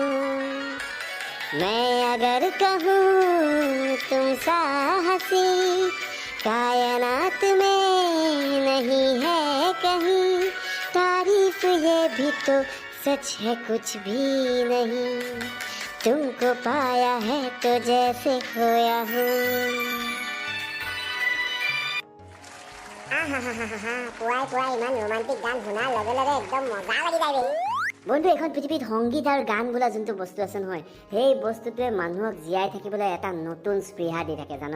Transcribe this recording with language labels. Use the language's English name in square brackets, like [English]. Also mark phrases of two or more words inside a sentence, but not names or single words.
[Hindi] मैं अगर कहूँ तुम सा हंसी कायनात में नहीं है कहीं, तारीफ ये भी तो सच है कुछ भी नहीं। तुमको पाया है तो जैसे खोया हूँ। [Assamese] পুৱাই পুৱাই ইমান ৰোমান্টিক গান শুনাৰ লগে লগে একদম মজা লাগি যায় ৰে। বন্ধু, এখন পৃথিৱীত সংগীত আৰু গান বোলা যোনটো বস্তু আছে নহয়, সেই বস্তুটোৱে মানুহক জীয়াই থাকিবলৈ এটা নতুন স্পৃহা দি থাকে, জানানে?